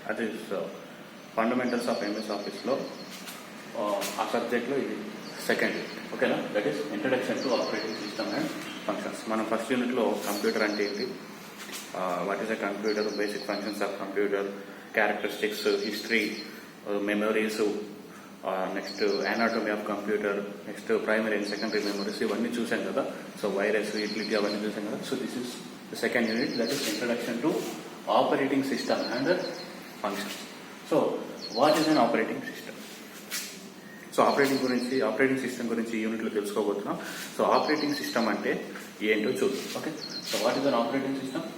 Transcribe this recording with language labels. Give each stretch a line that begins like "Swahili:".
English: That is fundamentals of MS Office
Telugu: లో ఆ సబ్జెక్ట్లో ఇది సెకండ్ యూనిట్. ఓకేనా?
English: That is introduction to operating system and functions.
Telugu: మనం ఫస్ట్ యూనిట్లో కంప్యూటర్ అంటే ఏంటి,
English: what is a computer, basic functions of computer, characteristics, history, memories, next anatomy of computer, next primary and secondary memories,
Telugu: ఇవన్నీ చూసాం కదా. So virus, utility అవన్నీ చూసాం కదా.
English: So this is the second unit, that is introduction to operating system and functions. So what is an operating system?
Telugu: So operating system గురించి ఈ యూనిట్లో తెలుసుకోబోతున్నాం. సో ఆపరేటింగ్ సిస్టమ్ అంటే ఏంటో చూద్దాం.
English: Okay, so what is an operating system?